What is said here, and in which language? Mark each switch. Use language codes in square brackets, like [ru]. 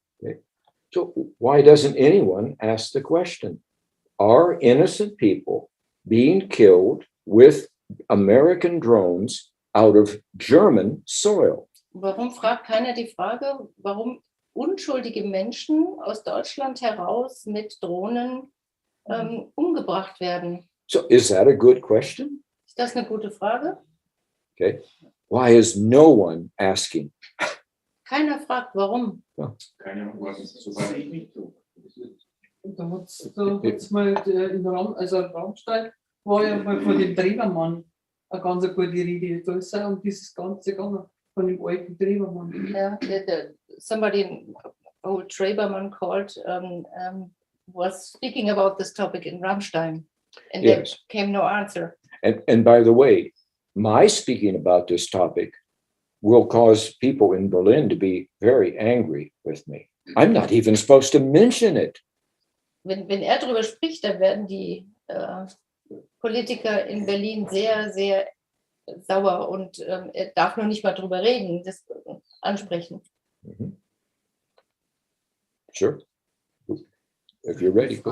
[en] Okay. So why doesn't anyone ask the question? Are innocent people being killed with American drones out of German soil? [de] Warum fragt keiner die Frage, warum unschuldige Menschen aus Deutschland heraus mit Drohnen umgebracht werden? [en] So is that a good question? [de] Ist das eine gute Frage? [en] Okay. Why is no one asking? [de] Keiner fragt, warum. Keine Ahnung, was ist so weit ich nicht so. Da hat's mal in Rammstein war ja mal von dem Trebermann eine ganz gute Rede. Da ist ja um dieses Ganze gegangen, von dem alten Trebermann. [en] Yeah, somebody, old Trebermann called, was speaking about this topic in Rammstein, and there Yes. came no answer. And by the way, my speaking about this topic will cause people in Berlin to be very angry with me. I'm not even supposed to mention it. [de] Wenn darüber spricht, dann werden die Politiker in Berlin sehr, sehr sauer und er darf noch nicht mal drüber reden, das ansprechen. [en] Mhm. Sure. If you're ready. Go.